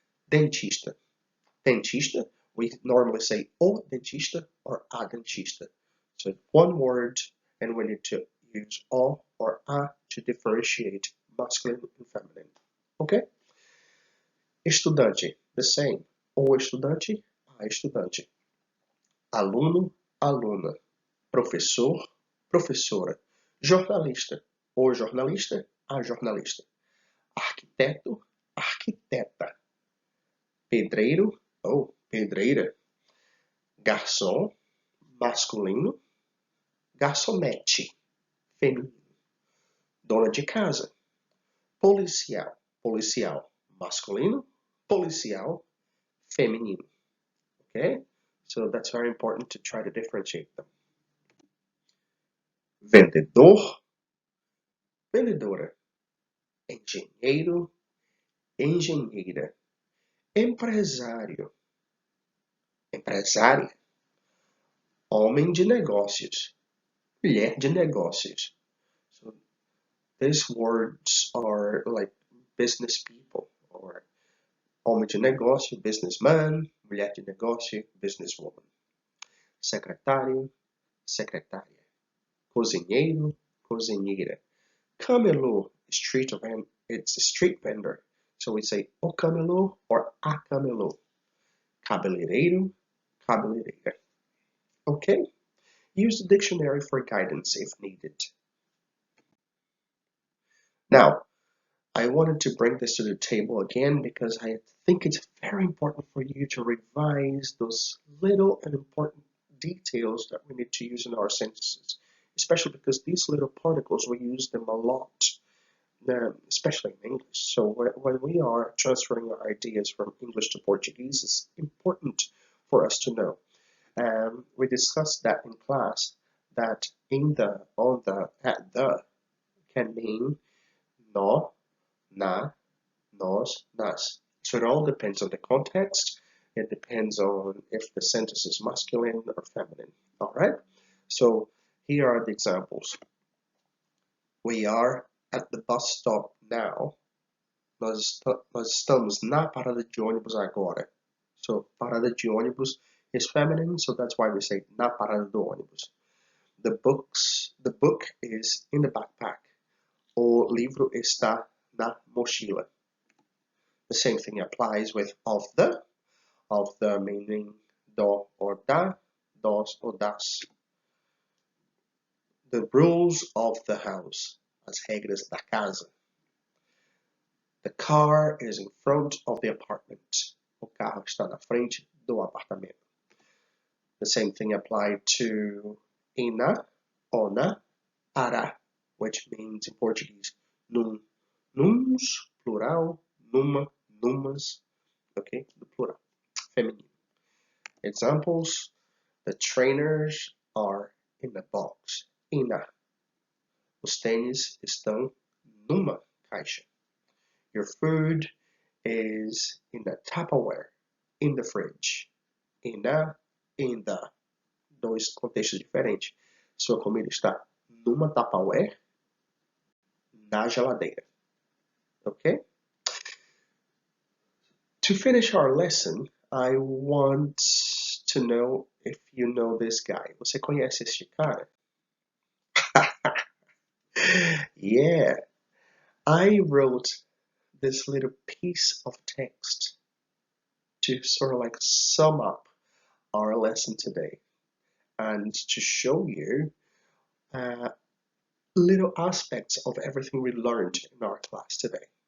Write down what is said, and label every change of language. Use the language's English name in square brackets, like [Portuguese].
[Portuguese] Dentista, dentista. [English] We normally say [Portuguese] o dentista or a dentista. [English] So one word, and we need to use o or a to differentiate masculine and feminine. Okay? Estudante, the same. [Portuguese] O estudante, a estudante. Aluno, aluna. Professor, professora. Jornalista, o jornalista, a jornalista. Arquiteto, arquiteta. Pedreiro, ou pedreira. Garçom, masculino. Garçonete, feminino. Dona de casa. Policial, policial, masculino. Policial, feminino. Okay? [English] So that's very important to try to differentiate them. [Portuguese] Vendedor, vendedora. Engenheiro, engenheira. Empresário, empresária. Homem de negócios, mulher de negócios. [English] So these words are like business people, or [Portuguese] homem de negócio, [English] businessman, [Portuguese] mulher de negócio, [English] businesswoman. [Portuguese] Secretário, secretária. Cozinheiro, cozinheira. [English] Camelô, it's a street vendor. So we say o camelô or a camelô. [Portuguese] Cabeleireiro, cabeleireira. [English] Okay? Use the dictionary for guidance if needed. Now, I wanted to bring this to the table again because I think it's very important for you to revise those little and important details that we need to use in our sentences, especially because these little particles, we use them a lot, especially in English. So when we are transferring our ideas from English to Portuguese, it's important for us to know. We discussed that in class, that in the, on the, at the can mean no, na, nos, nas. So it all depends on the context. It depends on if the sentence is masculine or feminine. All right? So here are the examples. We are at the bus stop now. [Portuguese] Nós estamos na parada de ônibus agora. [English] So [Portuguese] parada de ônibus [English] is feminine, so that's why we say [Portuguese] na parada do ônibus. [English] The book is in the backpack. [Portuguese] O livro está na mochila. [English] The same thing applies with of the meaning do or da, dos or das. The rules of the house, [Portuguese] as regras da casa. [English] The car is in front of the apartment. [Portuguese] O carro está na frente do apartamento. [English] The same thing applied to ina, ona, ara, which means in Portuguese num, nums, plural, numa, numas, okay, the plural, feminine. Examples: the trainers are in the box. Ina. [Portuguese] Os tênis estão numa caixa. [English] Your food is in the Tupperware, in the fridge. [Portuguese] Ina, [English] in the. [Portuguese] Dois contextos diferentes. Sua comida está numa Tupperware, na geladeira. [English] Okay? To finish our lesson, I want to know if you know this guy. [Portuguese] Você conhece este cara? [English] Yeah, I wrote this little piece of text to sort of like sum up our lesson today and to show you little aspects of everything we learned in our class today.